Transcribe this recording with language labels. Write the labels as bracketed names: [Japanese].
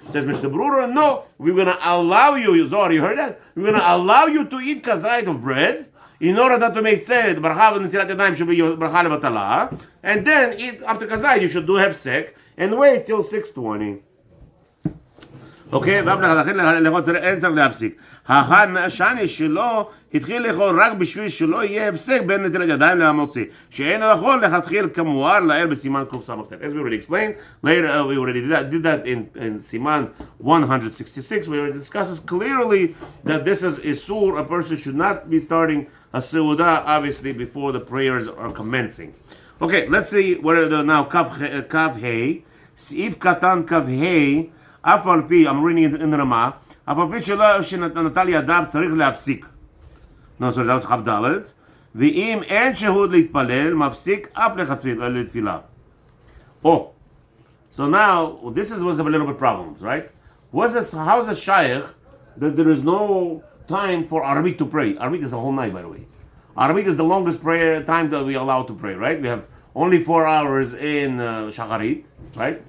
[English] Says Mishnah Berurah, no, we're going to allow you, Zohar, you heard that? We're going to allow you to eat kazayit of bread, in order not to make tzed, bracha v'netilat yadayim should be your bracha levatala, and then eat after kazayit, you should do hefsek, and wait till 6:20. [Hebrew] אוקיי? ולכן אין צריך להפסיק. השני שלו התחיל לאכול רק בשביל שלא יהיה הפסק בין נטילת ידיים למוציא. שאין יכול להתחיל כמואר לעיל בסימן קס"ט. [English] As we already explained, later we already did that in Siman 166, where it discusses clearly that this is Isur, a person should not be starting a Seudah, obviously, before the prayers are commencing. Okay, let's see what are the now Kav Hei. Seif Katan Kav Hei. [Hebrew] אף על פי, [English] I'm reading in [Hebrew] רמה, אף על פי שלא שנטל ידיו צריך להפסיק. [English] No, sorry, that was כ"ד. [Hebrew] ואם אין שהות להתפלל, מפסיק אף לתפילה. [English] Oh, so now, this was a little bit problems, right? How is it shaykh that there is no time for Arvit to pray? Arvit is a whole night, by the way. Arvit is the longest prayer time that we are allowed to pray, right? We have only 4 hours in Shacharit, right?